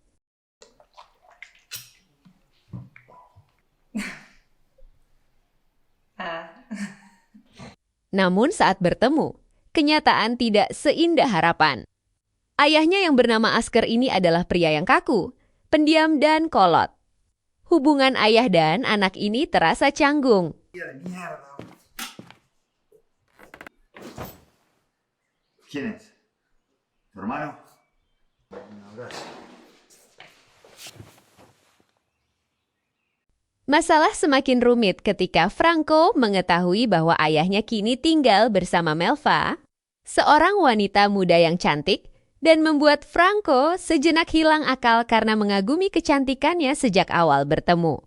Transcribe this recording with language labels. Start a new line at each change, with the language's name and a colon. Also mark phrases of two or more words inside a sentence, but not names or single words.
Indonesian: Namun saat bertemu, kenyataan tidak seindah harapan. Ayahnya yang bernama Asker ini adalah pria yang kaku, pendiam dan kolot. Hubungan ayah dan anak ini terasa canggung.
Spanish: ¿Quién es? ¿Tu hermano? Un abrazo.
Indonesian: Masalah semakin rumit ketika Franco mengetahui bahwa ayahnya kini tinggal bersama Melva, seorang wanita muda yang cantik, dan membuat Franco sejenak hilang akal karena mengagumi kecantikannya sejak awal bertemu.